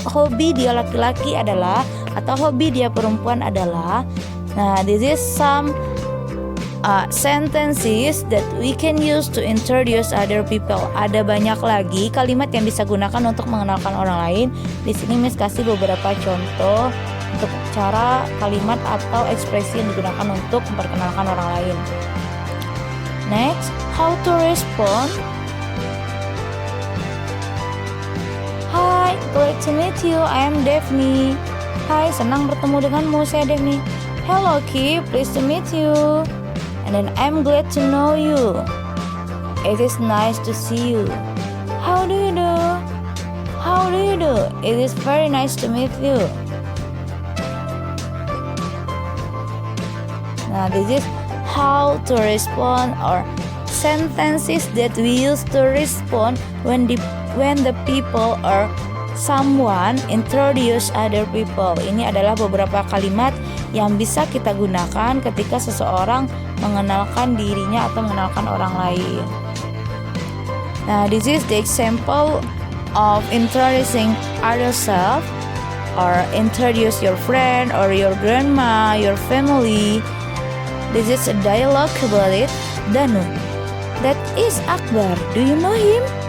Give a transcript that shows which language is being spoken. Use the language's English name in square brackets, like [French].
[Indonesian] Hobi dia laki-laki adalah atau hobi dia perempuan adalah. [English] Nah, this is some sentences that we can use to introduce other people. [Indonesian] Ada banyak lagi kalimat yang bisa gunakan untuk mengenalkan orang lain. Di sini Miss kasih beberapa contoh untuk cara kalimat atau ekspresi yang digunakan untuk memperkenalkan orang lain. [English] Next, how to respond. Hi, glad to meet you. I am Daphne. [Indonesian] Hai, senang bertemu denganmu. Saya Daphne. [English] Hello, Ki. Pleased to meet you. And then I'm glad to know you. It is nice to see you. How do you do? How do you do? It is very nice to meet you. Now this is how to respond or sentences that we use to respond when the people or someone introduce other people. [Indonesian] Ini adalah beberapa kalimat yang bisa kita gunakan ketika seseorang mengenalkan dirinya atau mengenalkan orang lain. [English] Nah, this is the example of introducing ourselves or introduce your friend or your grandma, your family. This is a dialogue about it. Danu, that is Akbar. Do you know him?